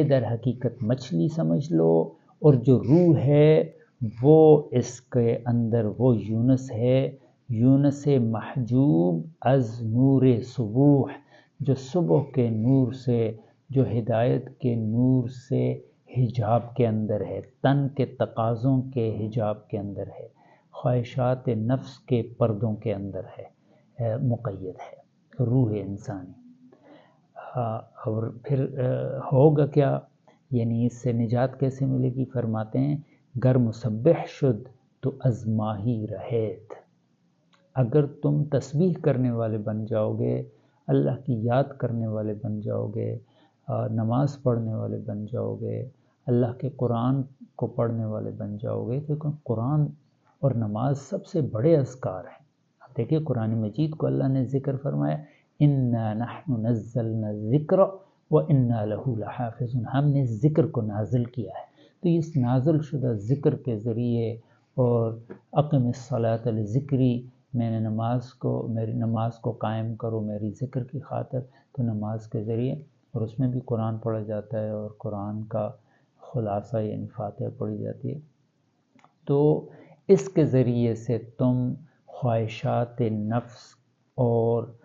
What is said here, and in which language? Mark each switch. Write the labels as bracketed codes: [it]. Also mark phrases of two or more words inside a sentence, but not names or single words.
[ur] در حقیقت مچھلی سمجھ لو، اور جو روح ہے وہ اس کے اندر وہ یونس ہے، [fa] یونس محجوب از نور صبح، [ur] جو صبح کے نور سے، جو ہدایت کے نور سے حجاب کے اندر ہے، تن کے تقاضوں کے حجاب کے اندر ہے، خواہشات نفس کے پردوں کے اندر ہے، مقید ہے روح انسانی۔ اور پھر ہوگا کیا، یعنی اس سے نجات کیسے ملے گی؟ فرماتے ہیں [fa] گر مسبح شد تو از ماہی رہیت، [ur] اگر تم تسبیح کرنے والے بن جاؤ گے، اللہ کی یاد کرنے والے بن جاؤ گے، نماز پڑھنے والے بن جاؤ گے، اللہ کے قرآن کو پڑھنے والے بن جاؤ گے، کیونکہ قرآن اور نماز سب سے بڑے اذکار ہیں۔ اب دیکھیں قرآن مجید کو اللہ نے ذکر فرمایا [ar] اِنَّا نَحْنُ نَزَّلْنَا الذِّكْرَ وَإِنَّا لَهُ لَحَافِظُونَ، [ur] ہم نے اس ذکر کو نازل کیا ہے۔ تو اس نازل شدہ ذکر کے ذریعے، اور [ar] اقم الصلاۃ لذکری، [ur] میری نماز کو قائم کرو میری ذکر کی خاطر، تو نماز کے ذریعے، اور اس میں بھی قرآن پڑھا جاتا ہے، اور قرآن کا خلاصہ یعنی فاتحہ پڑھی جاتی ہے، تو اس کے ذریعے سے تم خواہشات نفس اور